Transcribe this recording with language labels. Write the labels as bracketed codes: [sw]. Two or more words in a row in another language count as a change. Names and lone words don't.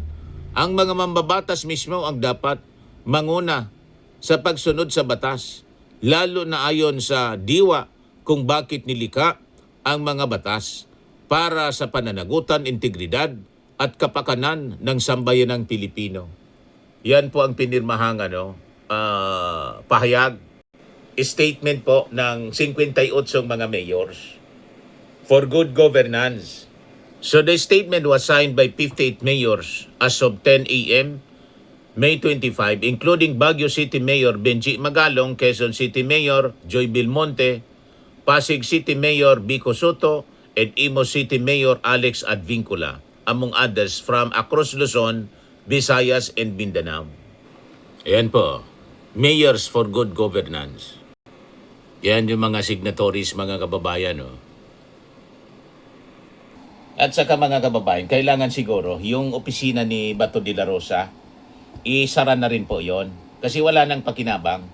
[tl] Ang mga mambabatas mismo ang dapat manguna sa pagsunod sa batas, lalo na ayon sa diwa kung bakit nilikha ang mga batas para sa pananagutan, integridad at kapakanan ng sambayanang Pilipino. Yan po ang pinirmahang pahayag, statement po ng 58 mga mayors for good governance. [en] So the statement was signed by 58 mayors as of 10 a.m. May 25, including Baguio City Mayor Benji Magalong, Quezon City Mayor Joy Belmonte, Pasig City Mayor Vico Soto, and Imus City Mayor Alex Advincula, among others from across Luzon, Visayas, and Mindanao. [tl] Ayan po, Mayors for Good Governance. Yan yung mga signatories, mga kababayan. Oh. At saka mga kababayan, kailangan siguro yung opisina ni Bato de la Rosa, isara na rin po yon kasi wala nang pakinabang.